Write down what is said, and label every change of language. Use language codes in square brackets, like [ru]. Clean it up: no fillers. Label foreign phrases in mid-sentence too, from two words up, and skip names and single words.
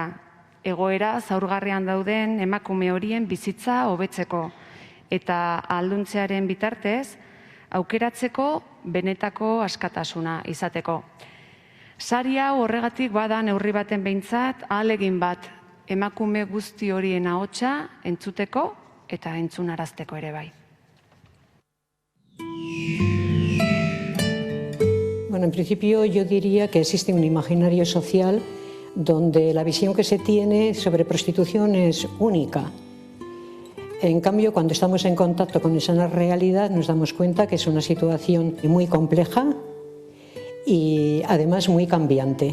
[eu] Egoera zaurgarrian dauden emakume horien bizitza hobetzeko eta ahalduntzearen bitartez aukeratzeko benetako askatasuna izateko. Sari hau horregatik bada neurri baten behintzat ahalegin bat emakume guzti horien ahotsa entzuteko eta entzunarazteko ere bai. [es] Bueno, en principio yo diría que existe un imaginario social donde la visión que se tiene sobre prostitución es única. En cambio, cuando estamos en contacto con esa realidad, nos damos cuenta que es una situación muy compleja y además muy cambiante.